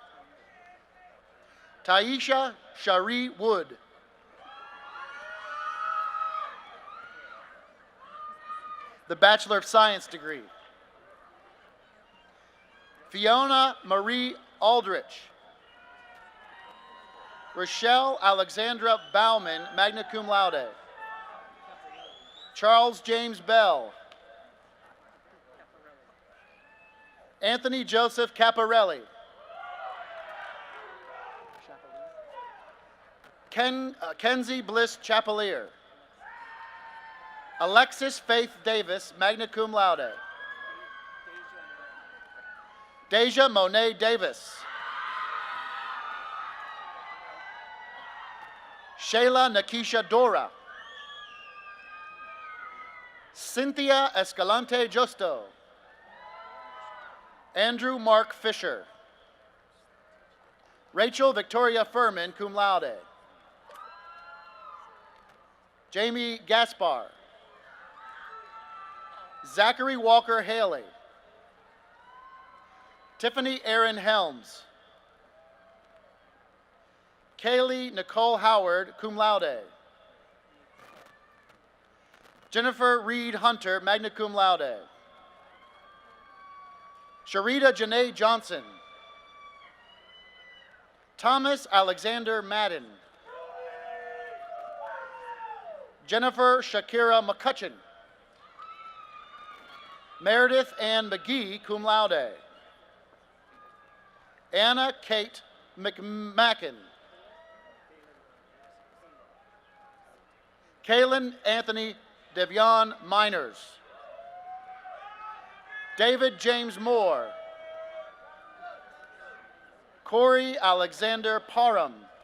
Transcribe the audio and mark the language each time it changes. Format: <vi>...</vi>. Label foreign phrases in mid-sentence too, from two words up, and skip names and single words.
<en>Taisha Shari Wood. The Bachelor of Science degree. Fiona Marie Aldrich. Rochelle Alexandra Bauman,</en> <la>magna cum laude.</la> <en>Charles James Bell. Anthony Joseph Caparelli. Kenzie Bliss Chapelier. Alexis Faith Davis,</en> <la>magna cum laude.</la> <en>Deja Monet Davis. Shayla Nakisha Dora. Cynthia Escalante Justo. Andrew Mark Fisher. Rachel Victoria Furman,</en> <la>cum laude.</la> <en>Jamie Gaspar. Zachary Walker Haley. Tiffany Aaron Helms. Kaylee Nicole Howard,</en> <la>cum laude.</la> <en>Jennifer Reed Hunter,</en> <la>magna cum laude.</la> <en>Sharita Janae Johnson. Thomas Alexander Madden. Jennifer Shakira McCutcheon. Meredith Ann McGee,</en> <la>cum laude.</la> <en>Anna Kate McMacken. Kaylin Anthony Devion Miners. David James Moore. Corey Alexander Parham.</en>